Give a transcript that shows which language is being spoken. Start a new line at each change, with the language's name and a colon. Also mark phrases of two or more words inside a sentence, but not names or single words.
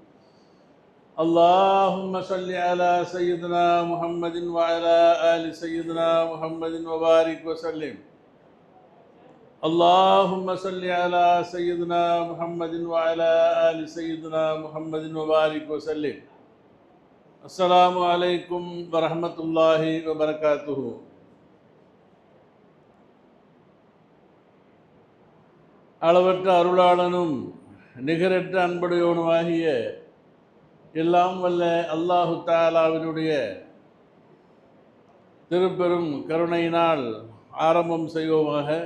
Arabic: اللهم صل على سيدنا محمد وعلى آل سيدنا محمد وبارك وسلم. اللهم صل على سيدنا محمد وعلى آل سيدنا محمد وبارك وسلم. السلام عليكم ورحمة الله وبركاته.
Tamil: அளவற்ற அருளாளனும் நிகரற்ற அன்புடையவனுமாகிய எல்லாம் வல்ல
Arabic: الله تعالى
Tamil: திருப்பெரும் கருணையினால் ஆரம்பம் செய்வோமாக.